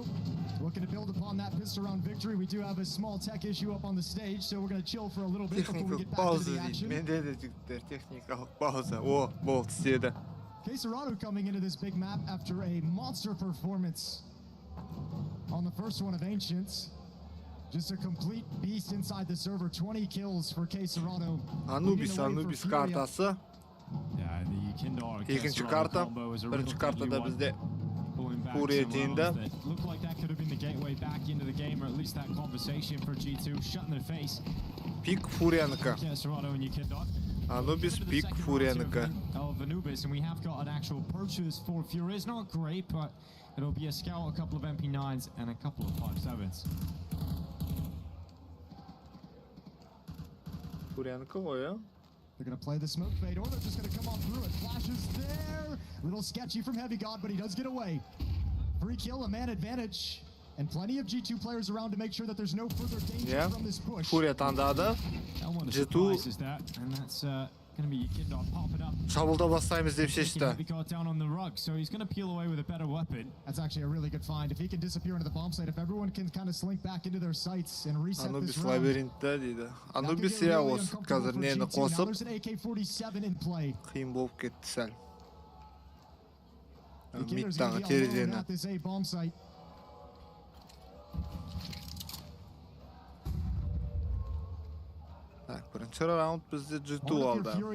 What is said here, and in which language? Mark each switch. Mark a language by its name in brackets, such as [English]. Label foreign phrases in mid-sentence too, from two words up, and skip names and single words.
[English] Looking to build upon that pistol round victory. We do have a small tech issue up on the stage, so we're going to chill for a little bit before we get back into the action. Kasaradu coming into this big map after a monster performance on the first one of Ancients. Just a complete beast inside the server. 20 kills for Kaspi. [Kazakh] Anubis картасы. Екінші карта. Бірінші картада бізде Furia жиында. Пик Фуриянікі. Anubis пик Фуриянікі. [English] And we have got an actual approaches for Furia. It's not great, but it'll be a scout, a couple of MP9s, and a couple of 5.7s. [Kazakh] Фуриянікі ғой, ja? [English] They're going to play the smoke fade, or they're just going to come on through it. Flashes there. Little sketchy from Heavy God, but he does get away. Free kill, a man advantage. And plenty of G2 players around to make sure that there's no further danger from this push. [Kazakh] Furia таңдады. G2 шабылда бастаймыз деп шешті. [English] That's actually a really good find. If he can disappear into the bomb site, if everyone can kind of slink back into their sights and reset this Anubis round. [Kazakh] лабиринтті дейді. Anubis я осы қазір нені қосып қиын болып кетті сәл. Мидтағы терезені. Так, бірінші раунд бізде G2 алды.